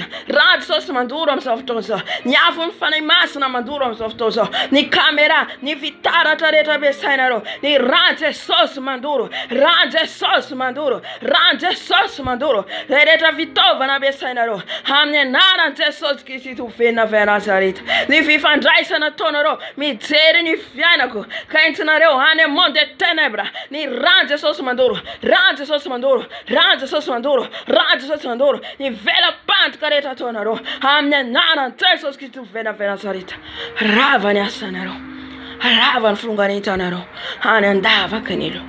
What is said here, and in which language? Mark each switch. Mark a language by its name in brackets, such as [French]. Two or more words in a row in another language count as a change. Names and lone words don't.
[Malagasy] Rano Jesosy mandoro amin'izao fotoana izao, ny afo ny fanahy masina mandoro amin'izao fotoana izao, ny kamera, ny fitaratra rehetra ampiasainareo, ny rano Jesosy mandoro, rano Jesosy mandoro, rano Jesosy mandoro. Zay rehetra fitaovana ampiasainareo, amin'ny anaran'i Jesosy Kristy tovelany avy Nazareta. Ny fifandraisana ataonareo, mijery ny fiainako, ka entinareo any amin'ny [French] monde des ténèbres, [Malagasy] ny rano Jesosy mandoro, rano Jesosy mandoro, rano Jesosy mandoro, rano Jesosy mandoro. Ny velam-pantoka rehetra ataonareo, amin'ny anaran'i Jesosy Kristy tovelany avy Nazareta. Rava ny asanareo, rava ny fironganentanareo, any andavaka ny Helo.